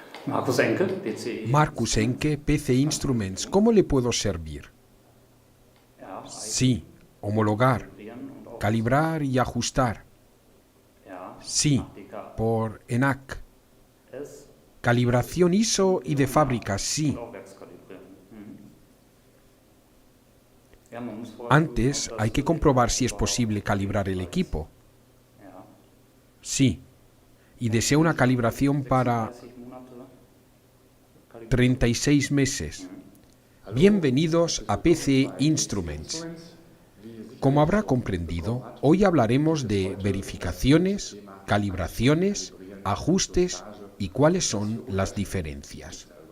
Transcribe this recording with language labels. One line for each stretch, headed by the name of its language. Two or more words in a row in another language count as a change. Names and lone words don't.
German: Markus Enke, PCI. Markus Enke, PC Instruments.
Spanish: ¿Cómo le puedo servir?
German: Ja,
Spanish: Sí, homologar,
German: kalibrieren und auch
Spanish: calibrar y ajustar.
German: ja,
Spanish: Sí, APK por ENAC. S Calibración ISO y de fábrica, sí.
German: und auch Werkskalibrieren. Ja, man muss vorher
Spanish: Antes
German: prüfen, ob
Spanish: hay
German: das
Spanish: que comprobar si es posible calibrar el equipo.
German: Ja,
Spanish: Sí. Y desea una calibración para
German: 36 Monate Kalibrieren.
Spanish: 36 meses. Bienvenidos a PC Instruments. Como habrá comprendido, hoy hablaremos de verificaciones, calibraciones, ajustes y cuáles son las diferencias.